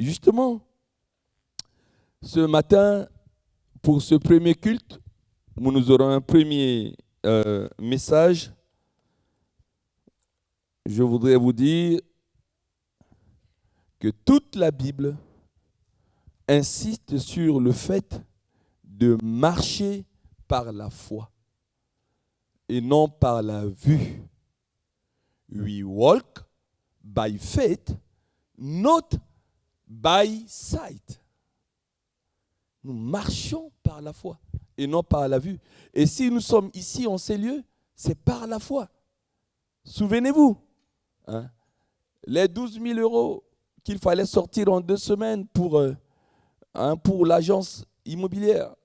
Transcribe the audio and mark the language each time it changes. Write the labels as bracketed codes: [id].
[fr] Justement, ce matin, pour ce premier culte, où nous aurons un premier message, je voudrais vous dire que toute la Bible insiste sur le fait de marcher par la foi et non par la vue. [en] We walk by faith, not by sight. [fr] Nous marchons par la foi et non par la vue. Et si nous sommes ici en ces lieux, c'est par la foi. Souvenez-vous, hein, les 12 000 euros qu'il fallait sortir en 2 semaines pour l'agence immobilière.